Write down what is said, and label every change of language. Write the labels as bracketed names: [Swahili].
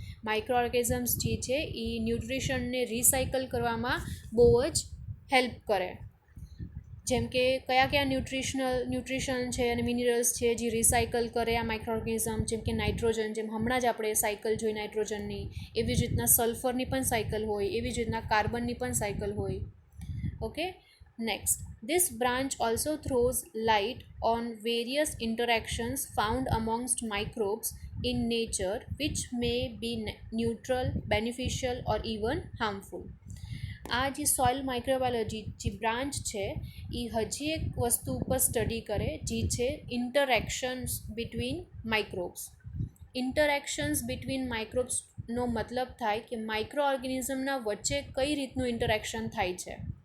[Gujarati] માઇક્રોઓર્ગેનિઝમ્સ જે છે એ ન્યુટ્રિશનને રિસાયકલ કરવામાં બહુ જ હેલ્પ કરે. જેમ કે કયા ન્યુટ્રિશન છે અને મિનરલ્સ છે જે રિસાયકલ કરે આ માઇક્રોઓર્ગેનિઝમ, જેમ કે નાઇટ્રોજન, જેમ હમણાં જ આપણે સાયકલ જોઈ નાઇટ્રોજનની, એવી જ રીતના સલ્ફરની પણ સાયકલ હોય, એવી જ રીતના કાર્બનની પણ સાયકલ હોય. [English] Okay, next, this branch also throws light on various interactions found amongst microbes in nature which may be neutral, beneficial or even harmful. [Gujarati] આ જે સોઇલ માઇક્રોબાયોલોજી જે બ્રાન્ચ છે એ હજી એક વસ્તુ ઉપર સ્ટડી કરે, જે છે [English] Interactions between microbes. [Gujarati] ઇન્ટરેક્શન્સ બિટવીન માઇક્રોબ્સનો મતલબ થાય કે માઇક્રો ઓર્ગેનિઝમના વચ્ચે કઈ રીતનું ઇન્ટરેક્શન થાય છે.